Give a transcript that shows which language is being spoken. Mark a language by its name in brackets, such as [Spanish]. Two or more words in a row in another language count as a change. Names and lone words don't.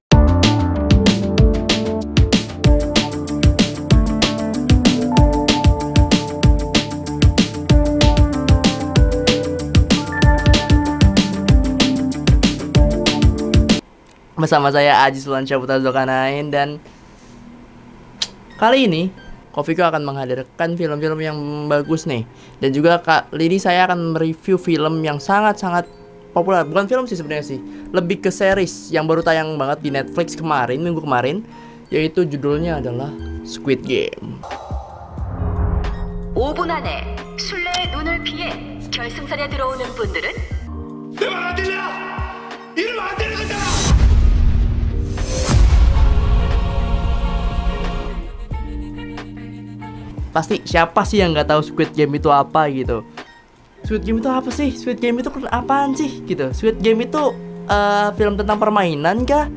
[Indonesian] Bersama saya Aji Sulansyah Putra Zulkarnain, dan kali ini Kofiko akan menghadirkan film-film yang bagus nih. Dan juga kali ini saya akan mereview film yang sangat-sangat populer. Bukan film sih sebenarnya sih, lebih ke series yang baru tayang banget di Netflix kemarin, minggu kemarin. Yaitu judulnya adalah Squid Game. [Korean] 5분 안에 술래의 눈을 피해 결승선에 들어오는 분들은 내 말 안 들려? 이러면 안 되는 거잖아! [Indonesian] Pasti siapa sih yang nggak tahu Squid Game itu apa gitu? Squid Game itu apa sih? Squid Game itu apaan sih gitu? Squid Game itu film tentang permainan kah?